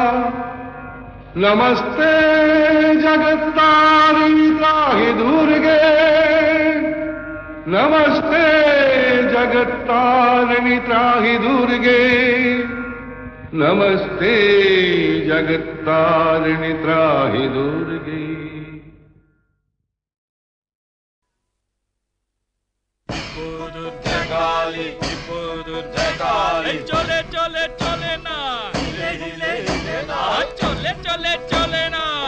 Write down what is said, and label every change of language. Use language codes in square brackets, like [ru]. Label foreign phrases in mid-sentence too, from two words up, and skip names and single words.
[sa] नमस्ते जगत्तारिणि त्राहि दुर्गे नमस्ते जगत्तारिणि त्राहि दुर्गे नमस्ते जगत्तारिणि त्राहि दुर्गे [bn] চলে চলে চলে না চলে চলে চলে না